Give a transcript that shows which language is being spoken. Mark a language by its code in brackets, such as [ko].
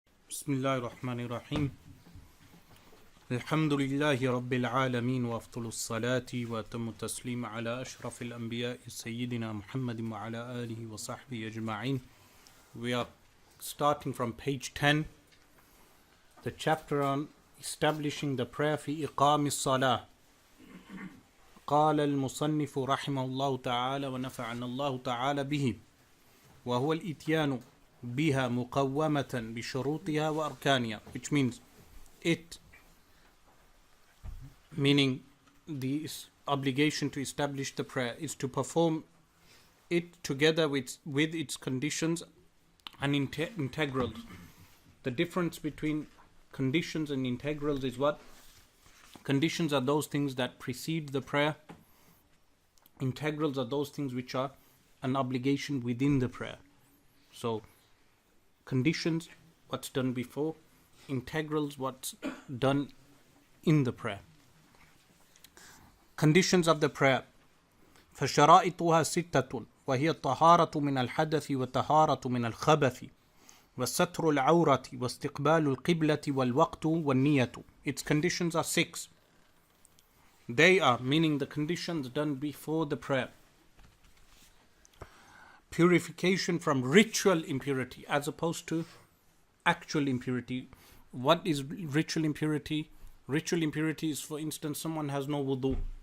[ar] بسم الله الرحمن الرحيم الحمد لله رب العالمين وأفضل الصلاة وأتم التسليم على أشرف الأنبياء سيدنا محمد وعلى آله وصحبه أجمعين. [en] We are starting from page 10, the chapter on establishing the prayer [ar] في إقام الصلاة. قال المصنف رحمه الله تعالى ونفعنا الله تعالى به وهو الإتيان بها مقومة بشروطها وأركانها, [en] which means it, meaning the obligation to establish the prayer, is to perform it together with its conditions and integrals. The difference between conditions and integrals is what? Conditions are those things that precede the prayer. Integrals are those things which are an obligation within the prayer. So conditions, what's done before; integrals, what's done in the prayer. Conditions of the prayer. [ar] فشرائطها ستة وهي الطهارة من الحدث والطهارة من الخبث وستر العورة واستقبال القبلة والوقت والنية. [en] Its conditions are 6. They are, meaning the conditions done before the prayer: purification from ritual impurity as opposed to actual impurity. What is ritual impurity? Ritual impurity is, for instance, someone has no wudu.